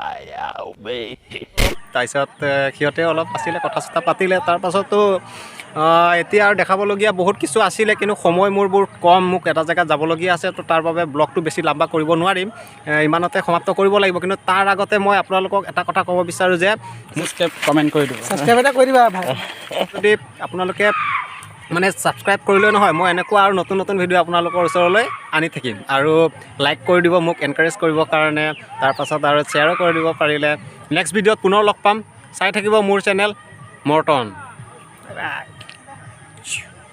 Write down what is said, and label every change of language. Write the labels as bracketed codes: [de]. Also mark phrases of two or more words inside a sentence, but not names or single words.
[as] তাৰপিছত সিহঁতে অলপ আছিলে, কথা চথা পাতিলে। তাৰপাছতো এতিয়া আৰু দেখাবলগীয়া বহুত কিছু আছিলে, কিন্তু সময় মোৰ বহুত কম। মোক এটা জেগাত যাবলগীয়া আছে, তো তাৰ বাবে ব্লগটো বেছি লাম্বা কৰিব নোৱাৰিম, ইমানতে সমাপ্ত কৰিব লাগিব। কিন্তু তাৰ আগতে মই আপোনালোকক এটা কথা ক'ব বিচাৰোঁ যে [hi] सब्सक्राइब कमेंट कर दो [as] सब्सक्राइब এটা কৰি দিবা ভাই যদি আপোনালোকে মানে ছাবস্ক্ৰাইব কৰিলেও নহয়, মই এনেকুৱা আৰু নতুন ভিডিঅ' আপোনালোকৰ ওচৰলৈ আনি থাকিম। আৰু লাইক কৰি দিব মোক এনকাৰেজ কৰিবৰ কাৰণে, তাৰপাছত আৰু শ্বেয়াৰো কৰি দিব পাৰিলে। নেক্সট ভিডিঅ'ত পুনৰ লগ পাম। চাই থাকিব মোৰ চেনেল মৰ্টন।